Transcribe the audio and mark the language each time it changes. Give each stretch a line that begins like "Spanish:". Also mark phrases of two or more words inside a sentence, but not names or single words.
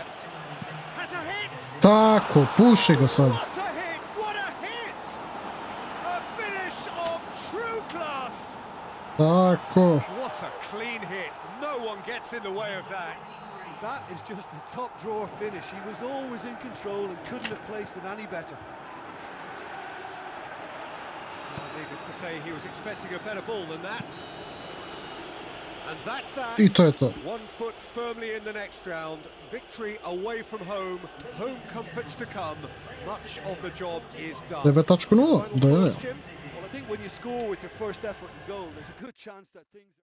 English: Has a hit!
Serbian: Tako, puši ga sad.
English: What a hit! What a hit! A finish of true class!
Serbian: Tako.
English: What a clean hit! No one gets in the way of that. That is just the top drawer finish. He was always in control and couldn't have placed it any better. Well, needless to say, he was expecting a better ball than that. And that's that.
Serbian: I to je to.
English: 1 foot firmly in the next round. Victory away from home. Home comforts to come. Much of the job is done. 9.0, Final
Serbian: da je.
English: thoughts, Jim? Well, I think when you score with your first effort and goal, there's a good chance that things...